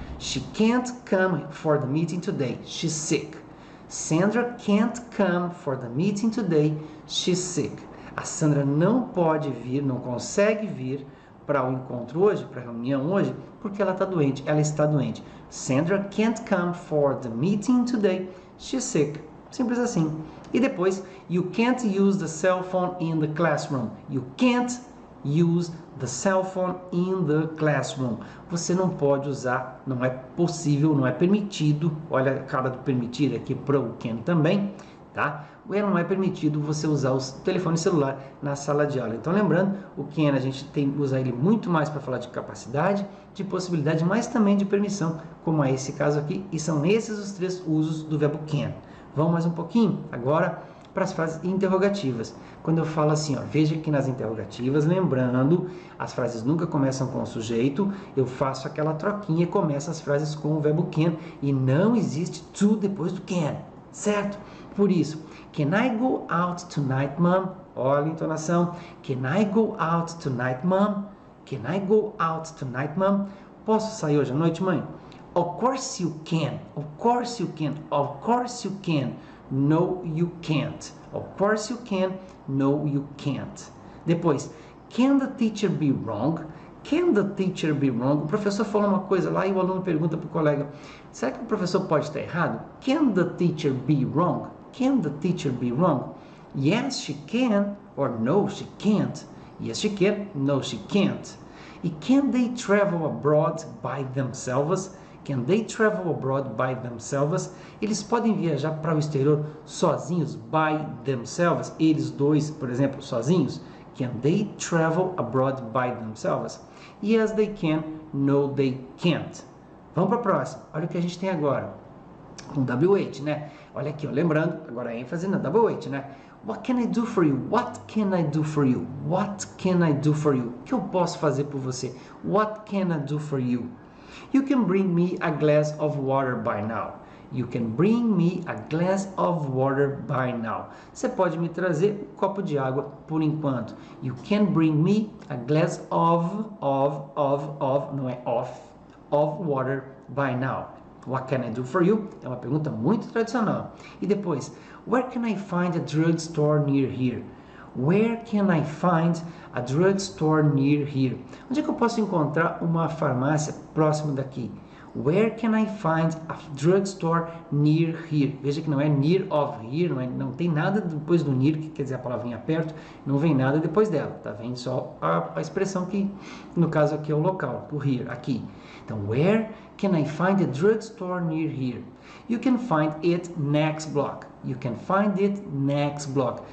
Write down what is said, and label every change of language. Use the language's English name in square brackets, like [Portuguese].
[English] She can't come for the meeting today. She's sick. Sandra can't come for the meeting today. She's sick. [Portuguese] A Sandra não pode vir, não consegue vir para o encontro hoje, para a reunião hoje, porque ela está doente. Ela está doente. [English] Sandra can't come for the meeting today. She's sick. [Portuguese] Simples assim. E depois, [English] you can't use the cell phone in the classroom. You can't use the cell phone in the classroom. [Portuguese] Você não pode usar, não é possível, não é permitido. Olha a cara do permitir aqui para o can também, tá? Não é permitido você usar o telefone celular na sala de aula. Então, lembrando, o can a gente usa ele muito mais para falar de capacidade, de possibilidade, mas também de permissão, como é esse caso aqui. E são esses os 3 usos do verbo can. Vamos mais um pouquinho agora para as frases interrogativas. Quando eu falo assim, ó, veja que nas interrogativas, lembrando, as frases nunca começam com o sujeito, eu faço aquela troquinha e começo as frases com o verbo can e não existe to depois do can, certo? Por isso, [English] can I go out tonight, mom? [Portuguese] Olha a entonação. [English] Can I go out tonight, mom? Can I go out tonight, mom? [Portuguese] Posso sair hoje à noite, mãe? [English] Of course you can. Of course you can. Of course you can. No, you can't. Of course you can. No, you can't. Depois, can the teacher be wrong? Can the teacher be wrong? [Portuguese] O professor falou uma coisa lá e o aluno pergunta para o colega, será que o professor pode estar errado? [English] Can the teacher be wrong? Can the teacher be wrong? Yes, she can. Or no, she can't. Yes, she can. No, she can't. E can they travel abroad by themselves? Can they travel abroad by themselves? [Portuguese] Eles podem viajar para o exterior sozinhos, [English] by themselves? [Portuguese] Eles dois, por exemplo, sozinhos? [English] Can they travel abroad by themselves? Yes, they can. No, they can't. [Portuguese] Vamos para a próxima. Olha o que a gente tem agora. Com WH, né? Olha aqui, ó, lembrando, agora a ênfase na WH, né? [English] What can I do for you? What can I do for you? What can I do for you? [Portuguese] O que eu posso fazer por você? [English] What can I do for you? You can bring me a glass of water by now. You can bring me a glass of water by now. [Portuguese] Você pode me trazer um copo de água por enquanto. [English] You can bring me a glass of, [Portuguese] não é [English] of water by now. What can I do for you? [Portuguese] É uma pergunta muito tradicional. E depois, [English] where can I find a drugstore near here? Where can I find a drugstore near here? [Portuguese] Onde é que eu posso encontrar uma farmácia próximo daqui? [English] Where can I find a drugstore near here? [Portuguese] Veja que não é [English] near of here, [Portuguese] não tem nada depois do near, que quer dizer a palavrinha perto, não vem nada depois dela, tá vendo? Só a expressão que, no caso aqui é o local, o here, aqui. [English] Então, where can I find a drugstore near here? You can find it next block. You can find it next block.